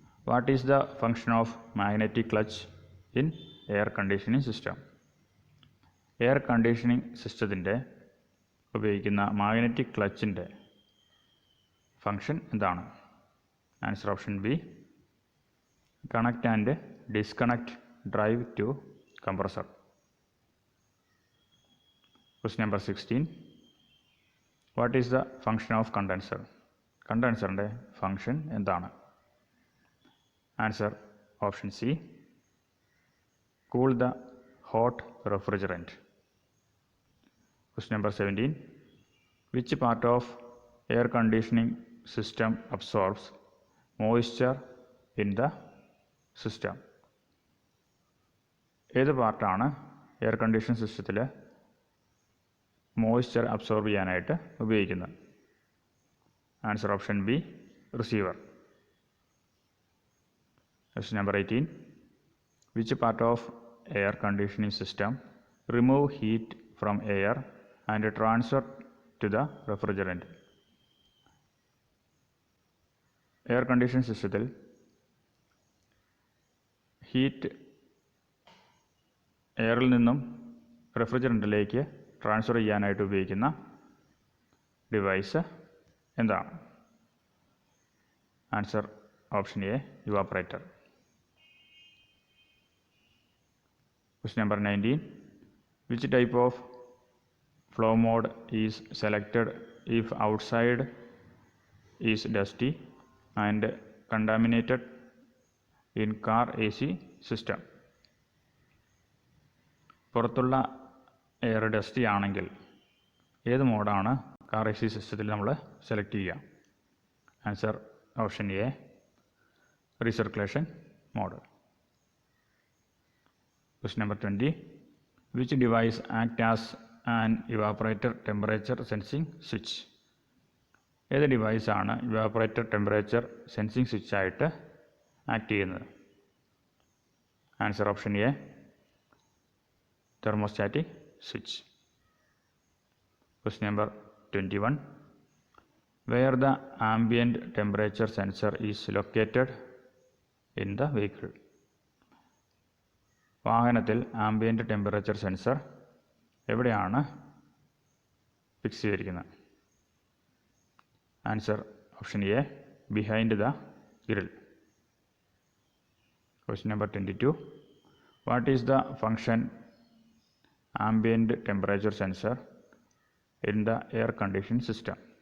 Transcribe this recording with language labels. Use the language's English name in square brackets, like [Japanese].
[English] What is the function of magnetic clutch in air conditioning system? [Malayalam] Air conditioning സിസ്റ്റത്തിൻ്റെ ഉപയോഗിക്കുന്ന magnetic ക്ലച്ചിൻ്റെ function എന്താണ്? [English] Answer option B, connect and disconnect drive to compressor. Question number 16. What is the function of condenser? [Malayalam] കണ്ടൻസറിൻ്റെ function എന്താണ്? [English] Answer option C. Cool the hot refrigerant. Question number 17. Which part of air conditioning system absorbs moisture in the system? [Malayalam] ഏത് പാർട്ടാണ് air condition സിസ്റ്റത്തിൽ moisture absorb ചെയ്യാനായിട്ട് ഉപയോഗിക്കുന്നത്? [English] Answer option B, receiver. Question number 18. Which part of air conditioning system remove heat from air and transfer to the refrigerant? [Malayalam] Air condition സിസ്റ്റത്തിൽ heat എയറിൽ നിന്നും റെഫ്രിജറൻറ്റിലേക്ക് transfer ചെയ്യാനായിട്ട് ഉപയോഗിക്കുന്ന ഡിവൈസ് എന്താണ്? [English] Answer option A, evaporator. Question number 19. Which type of flow mode is selected if outside is dusty and contaminated in car AC system? [Malayalam] പുറത്തുള്ള air dusty ആണെങ്കിൽ ഏത് മോഡാണ് car A C സിസ്റ്റത്തിൽ നമ്മൾ സെലക്ട് ചെയ്യുക? [English] Answer option A, recirculation mode. Question number 20. Which device act as an evaporator temperature sensing switch? [Malayalam] ഏത് ഡിവൈസാണ് evaporator temperature sensing സ്വിച്ചായിട്ട് act ചെയ്യുന്നത്? [English] Answer option A, thermostatic switch. Question number 21. Where the ambient temperature sensor is located in the vehicle? [Malayalam] വാഹനത്തിൽ ambient temperature sensor എവിടെയാണ് fix ചെയ്തിരിക്കുന്നത്? [English] Answer option A, behind the grill. Question number 22. What is the function ambient temperature sensor in the air conditioning system?